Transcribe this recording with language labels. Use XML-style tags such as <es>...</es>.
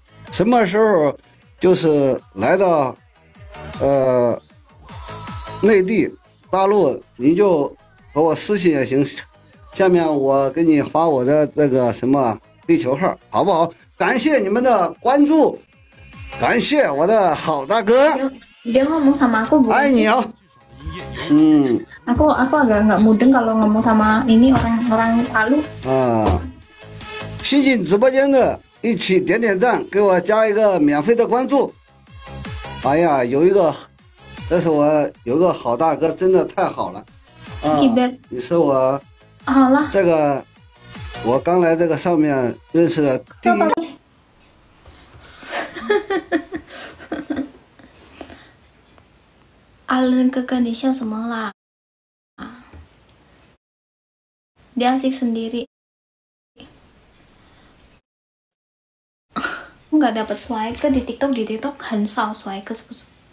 <zh>什么时候就是来到内地大陆，你就和我私信也行。下面我给你发我的那个什么地球号，好不好？感谢你们的关注，感谢我的好大哥。</zh> <id>Dia ngomong sama aku bukan?</id> <zh>爱你啊。</zh> <id>Aku agak nggak mudeng kalau ngomong sama ini orang Palu.</id> <zh>啊，新进直播间的一起点点赞，给我加一个免费的关注。哎呀，这是我有个好大哥，真的太好了啊！你是我。好了，这个我刚来这个上面认识的第一。 Alan哥哥，你笑什么啦？</zh> <id>Dia asik sendiri. Nggak dapat swipe di TikTok</id> <zh>很少swipe是不是？</zh>